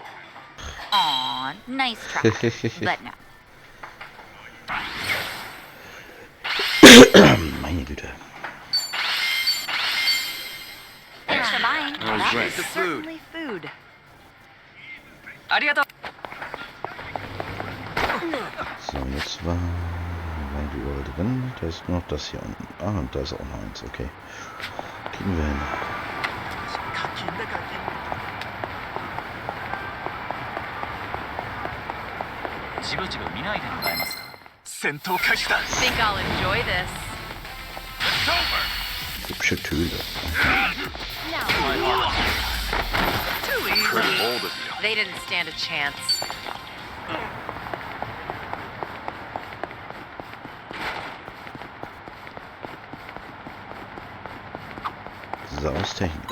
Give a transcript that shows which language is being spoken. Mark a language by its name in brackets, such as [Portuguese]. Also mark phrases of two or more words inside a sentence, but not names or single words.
[English] Aw, nice try. But no. [German] Meine Güte. [English] Thanks for buying. That was That great. is The food. certainly food. Arigato. [German] So, jetzt war die Uhr drin. Da ist noch das hier unten. Ah, und da ist auch noch eins. Okay. Kriegen wir hin. [Japanese] じろじろ見ないでもらえますか。戦闘開始だ。 [English] Think I'll enjoy this. [German] Hübsche Töle. [English] Too easy. Pretty bold of you. They didn't stand a chance. [German] Zhao's Technik.